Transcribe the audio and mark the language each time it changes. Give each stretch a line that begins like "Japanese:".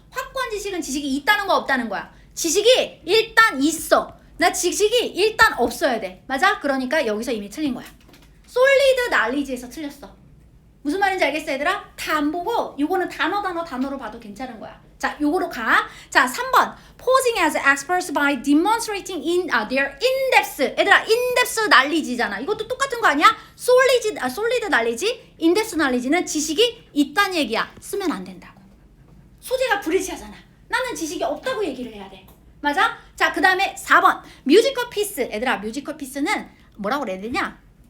Korean: 확고한 지식은 지식이 있다는 거 없다는 거야. 지식이 일단 있어. 나 지식이 일단 없어야 돼. 맞아? 그러니까 여기서 이미 틀린 거야.
English: solid knowledge
Korean: 에서 틀렸어. 무슨 말인지 알겠어 얘들아? 다 안 보고 요거는 단어로 봐도 괜찮은 거야. 자, 요거로 가. 자, 3번.
English: Posing as experts by demonstrating their in-depth.
Korean: 얘들아,
English: in-depth knowledge
Korean: 잖아. 이것도 똑같은 거 아니야?
English: solid knowledge, in-depth knowledge
Korean: 는 지식이 있다는 얘기야. 쓰면 안 된다고. 소재가 불일치하잖아. 나는 지식이 없다고 얘기를 해야 돼. 맞아? 자, 그 다음에 4번. 뮤지컬 피스. 얘들아, 뮤지컬 피스는 뭐라고 그래야 되냐?